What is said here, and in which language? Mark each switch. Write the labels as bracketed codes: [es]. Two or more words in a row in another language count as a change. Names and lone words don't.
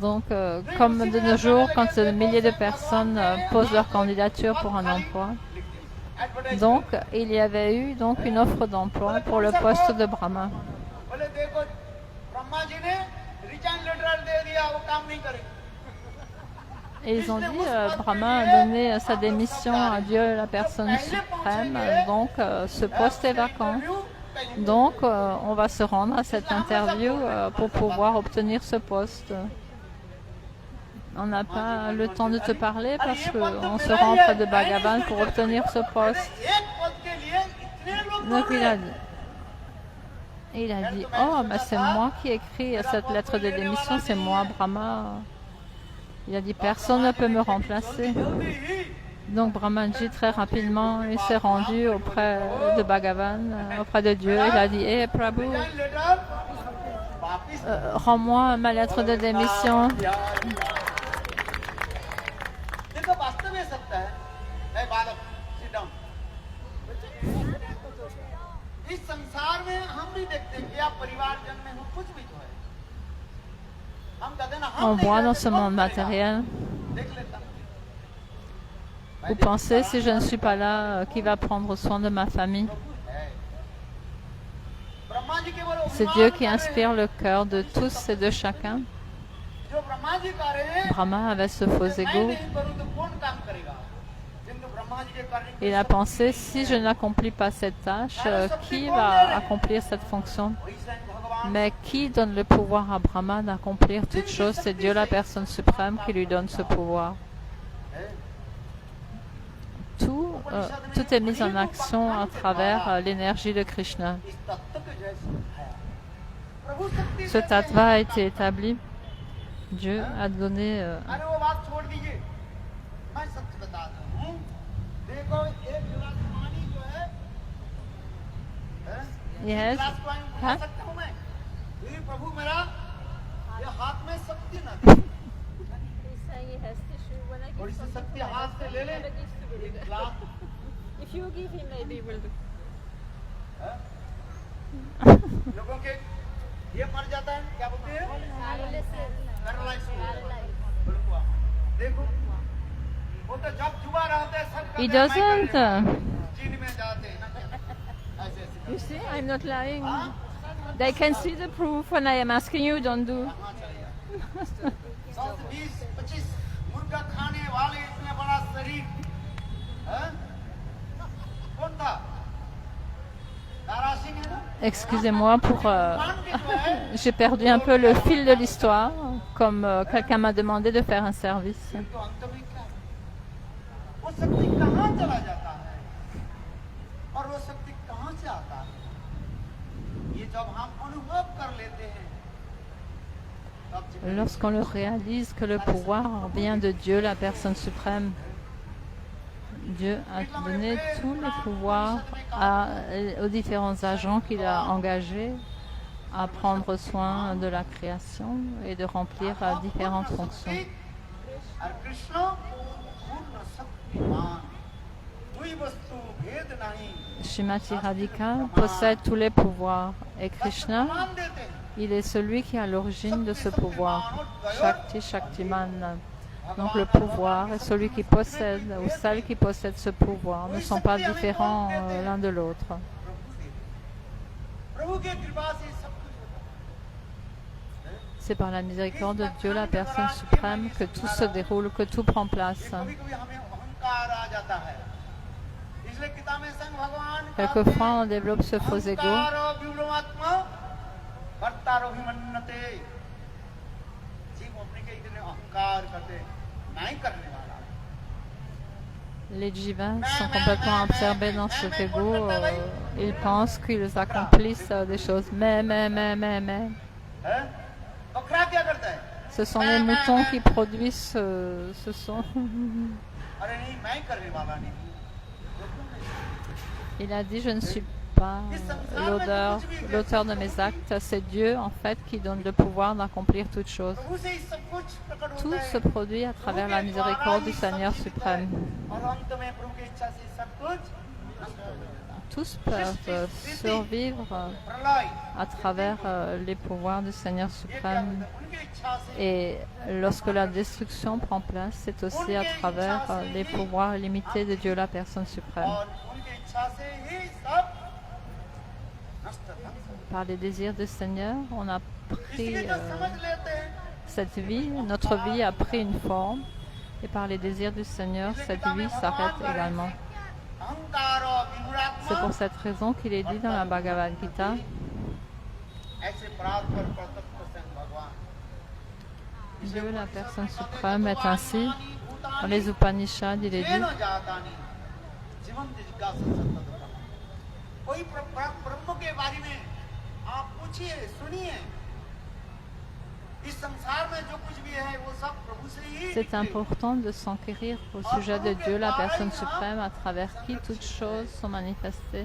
[fr] Donc comme de nos jours, quand des milliers de personnes posent leur candidature pour un emploi, donc il y avait eu donc une offre d'emploi pour le poste de Brahma. [hi] बोले देखो ब्रह्मा जी ने [en] resign letter [hi] दे दिया, वो काम नहीं करेंगे। [fr] Et ils ont dit, Brahma a donné sa démission à Dieu, la personne suprême, donc ce poste est vacant. Donc on va se rendre à cette interview pour pouvoir obtenir ce poste. On n'a pas le temps de te parler parce qu'on se rend près de Bhagavan pour obtenir ce poste. [hi] एक पद के लिए इतने लोग [fr] Donc il a dit, oh, mais c'est moi qui ai écrit cette lettre de démission, c'est moi, Brahma. Il a dit, personne ne peut me remplacer. [hi] जल्दी ही [fr] Donc Brahmaji, très rapidement, il s'est rendu auprès de Bhagavan, auprès de Dieu. Il a dit, hé Prabhu, [en] resign letter [hi] वापिस [fr] rends-moi ma lettre de démission. [hi] देखो वास्तव में सत्य है, ए बालक [en] sit down। [hi] इस संसार में हम नहीं देखते कि आप परिवारजन में हो, कुछ भी तो है, हम कहते हैं ना, हम [fr] On [hi] नहीं [fr] voit dans [hi] रहते, [fr] ce [hi] कौन [fr] monde [hi] करेगा? [fr] matériel. [hi] देख लेता। [fr] Vous pensez, si je ne suis pas là, qui va prendre soin de ma famille? [hi] ब्रह्मा जी केवल [fr] C'est Dieu qui inspire le cœur de tous et de chacun. [hi] जो ब्रह्मा जी कर रहे हैं, [fr] Brahma avait ce faux [hi] मैं [fr] ego. [hi] नहीं करूं तो कौन काम करेगा? किंतु ब्रह्मा जी के करने की [fr] Il a pensé, si je n'accomplis pas cette tâche, qui va accomplir cette fonction? [hi] वही स्वयं भगवान [fr] Mais qui donne le pouvoir à Brahma d'accomplir toute chose? C'est Dieu, la personne suprême, qui lui donne ce pouvoir. [hi] है। [fr] Tout est mis en action à travers l'énergie de Krishna. [hi] इस तत्व को जैसे दिखाया, प्रभु शक्ति [fr] Ce [hi] से [fr] tattva a été établi. Dieu a donné [hi] अरे वो बात छोड़ दीजिए, मैं सत्य बताता हूँ। देखो एक गिलास [en] he has, [hi] क्लास को आए बुला huh? सकता हूँ मैं? ये प्रभु मेरा ये हाथ में शक्ति न दे। [en] He's saying he has tissue. When I [hi] थोड़ी [en] give [hi] सी [en] something [hi] शक्ति [en] to my [hi] हाथ से [en] husband, [hi] ले [en] he [hi] ले। [en] never gives to me. [hi] एक ग्लास [en] If you give him, maybe he will do. [hi] हैं? लोगों के ये मर जाता है क्या बोलते हैं? पैरालाइज बिल्कुल। देखो वो तो जब जुबा रहते हैं सब [en] He [hi] कहते हैं, मैं [en] doesn't. [hi] कर रहा हूँ। चीन में जाते हैं ना ऐसे ऐसे [en] You see, I'm not lying. [hi] हाँ? [en] They can see the proof when I am asking you, don't do. [hi] कहाँ चले 120-25 मुर्गा खाने वाले इतने बड़ा शरीर हैं? कौन था? तारा सिंह है ना? [fr] Excusez-moi pour... [hi] मान के जो है [fr] j'ai perdu un peu le fil de l'histoire, comme quelqu'un m'a demandé de faire un service. [hi] तो अंत में क्या है? वो शक्ति कहाँ चला जाता है और वो शक्ति कहाँ से आता है? ये जब हम अनुभव कर लेते हैं तब जीवन [fr] Lorsqu'on le réalise que le pouvoir vient de Dieu, la personne suprême, Dieu a donné tous les pouvoirs aux différents agents qu'il a engagés à prendre soin de la création et de remplir différentes fonctions. [hi] और कृष्ण पूर्ण शक्तिमान कोई वस्तु भेद नहीं [fr] Shrimati Radhika possède tous les pouvoirs et Krishna, [hi] मान देते हैं [fr] il est celui qui est à l'origine de ce pouvoir. [sa] Shakti Shaktiman. [fr] Donc le pouvoir et celui qui possède ou celle qui possède ce pouvoir ne sont pas différents l'un de l'autre. [hi] प्रभु के कृपा से सब कुछ होता है [fr] C'est par la miséricorde de Dieu, la personne suprême, que tout se déroule, que tout prend place. [hi] कभी कभी हमें अहंकार आ जाता है इसलिए गीता में संग भगवान [fr] Quelquefois, on développe ce faux ego. [sa] अहंकारो विव्रमात्मा कर्तारो विमन्नते [hi] जीव अपने के इतने अहंकार करते नहीं करने वाला [fr] Les jivas sont complètement absorbés dans cet ego. Ils pensent qu'ils accomplissent des choses. Mais. [hi] है बकरा क्या करता है [fr] Ce sont les moutons qui produisent ce son. [hi] अरे नहीं मैं करने वाला नहीं [fr] Il a dit, je ne suis pas l'auteur de mes actes. C'est Dieu, en fait, qui donne le pouvoir d'accomplir toutes choses. [hi] प्रभु से ही सब कुछ प्रकट [fr] Tout [hi] होता [fr] se [hi] है [fr] produit à travers la miséricorde du Seigneur suprême. [hi] और अंत में प्रभु की इच्छा से सब कुछ नष्ट हो जाता है [fr] Tous peuvent survivre [hi] प्रलय [fr] à travers les pouvoirs du Seigneur [hi] ये क्या [fr] suprême. [hi] होता है उनकी इच्छा से [fr] Et lorsque la destruction prend place, c'est aussi à travers les pouvoirs illimités de Dieu, la personne suprême. [hi] और उनकी इच्छा से ही सब नष्ट ध्वंस हो [fr] Par les désirs du Seigneur, on a pris [hi] इसलिए जो समझ लेते हैं [fr] cette vie, notre vie a pris une forme. Et par les désirs du Seigneur, cette vie s'arrête également. [hi] अहंकार और विमुरात्मा [fr] C'est pour cette raison qu'il est dit dans la Bhagavad Gita, [hi] ऐसे प्राप्त कर प्रतत्व संग भगवान [fr] Dieu, la personne suprême, est ainsi. Dans les Upanishads, il est dit, [hi] कोई ब्रह्म के बारे में आप पूछिए सुनिए इस संसार में जो कुछ भी है वो सब प्रभु से ही [fr] c'est important de s'enquérir au sujet de Dieu, la personne suprême, à travers qui toutes choses sont manifestées,